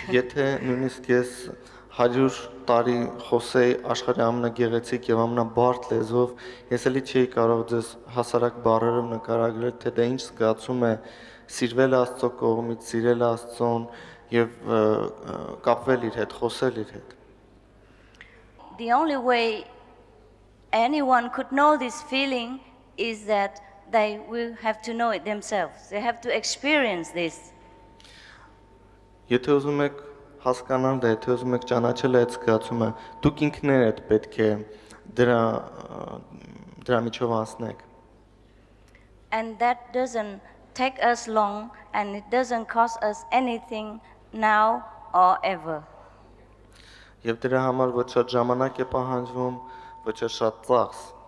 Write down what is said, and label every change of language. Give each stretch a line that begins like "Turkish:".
Armenian: Եթե նույնիսկ ես 100 տարի խոսեի աշխարհի ամենագեղեցիկ եւ ամենաբարդ լեզվով, ես էլի չէի կարող ձեզ հասարակ բառերով նկարագրել, թե դա ինչ զգացում է սիրվել Աստծո կողմից, սիրել Աստծուն եւ կապվել իր հետ, խոսել իր հետ։
English: The only way anyone could know this feeling is that they will have to know it themselves. They have to experience this.
Armenian: Եթե ուզում եք հասկանալ դա, եթե ուզում եք ճանաչել այդ զգացումը, դուք ինքներդ պետք է դրա միջով անցնեք։
English: And that doesn't take us long, and it doesn't cost us anything now or ever.
Armenian: Եվ դրա համար ոչ շատ ժամանակ է պահանջվում, ոչ շատ ծախս։